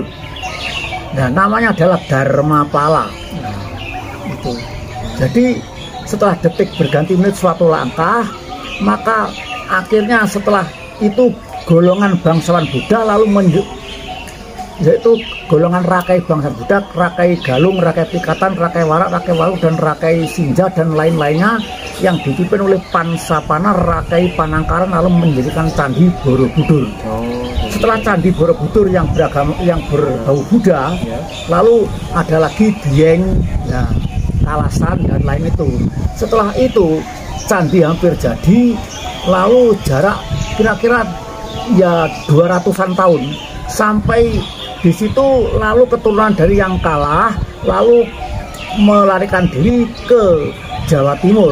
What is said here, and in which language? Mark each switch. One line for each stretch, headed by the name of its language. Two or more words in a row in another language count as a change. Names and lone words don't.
Indonesian: Nah, namanya adalah Dharma Pala. Nah, itu. Jadi setelah detik berganti menit suatu langkah, maka akhirnya setelah itu golongan bangsawan Buddha lalu yaitu golongan Rakai bangsa Buddha, Rakai Galung, Rakai Pikatan, Rakai Warak, Rakai Waru, dan Rakai Sinja dan lain-lainnya yang dipimpin oleh Pansapana, Rakai Panangkaran lalu menjadikan Candi Borobudur. Setelah Candi Borobudur yang berbau Buddha, lalu ada lagi Dieng, ya, Kalasan dan lain itu. Setelah itu candi hampir jadi, lalu jarak kira-kira ya 200-an tahun sampai di situ, lalu keturunan dari yang kalah lalu melarikan diri ke Jawa Timur.